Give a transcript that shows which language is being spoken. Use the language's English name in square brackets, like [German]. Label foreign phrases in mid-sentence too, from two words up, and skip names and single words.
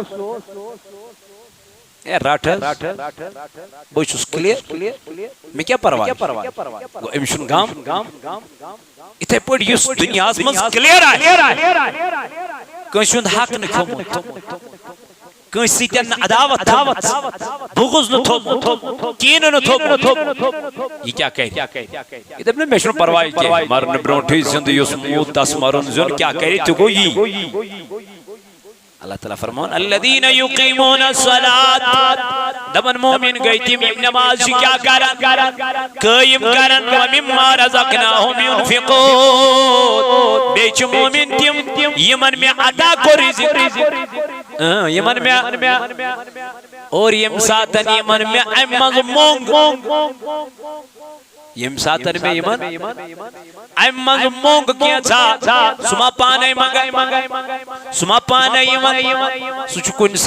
[Kashmiri] اے رٹ حظ بہٕ چھُس کلیر مےٚ کیٛاہ پرواے گوٚو أمِس چھُنہٕ غم یِتھے پٲٹھۍ یُس دُنیاہس منٛز کلیر آسہِ کٲنٛسہِ ہُنٛد حق نہٕ کھوٚمُت کٲنٛسہِ سۭتۍ نہٕ عداوت بغض نہٕ تھوٚمُت کینہٕ نہٕ تھوٚمُت یہِ کیٛاہ کرِ یہِ دپہِ نہٕ مےٚ چھُنہٕ پرواے کینٛہہ مرنہٕ برونٛٹھٕے زِندٕ یُس موٗد تس مرُن زیُن کیٛاہ کرِ تہِ گوٚو یی اللہ تعالیٰ فرمان [Arabic] الذین یقیمون الصلاة [Kashmiri] دپن مومن گئی تِم یِم نماز چھِ کیٛاہ کران قٲیِم کران [Arabic] ومما رزقناہم ينفقون [Kashmiri] بیٚیہِ چھِ مومن تِم یِمن مےٚ عطا کوٚر رزق یِمن مےٚ اور ییٚمہِ ساتن یِمن مےٚ امہِ منٛز موٚنگ ییٚمہِ ساتن مےٚ یِمن امہِ منٛز موٚنگ کینٛژھا سُہ ما پانے منگے سُہ ما پانے یِوان سُہ چھُ کُنہِ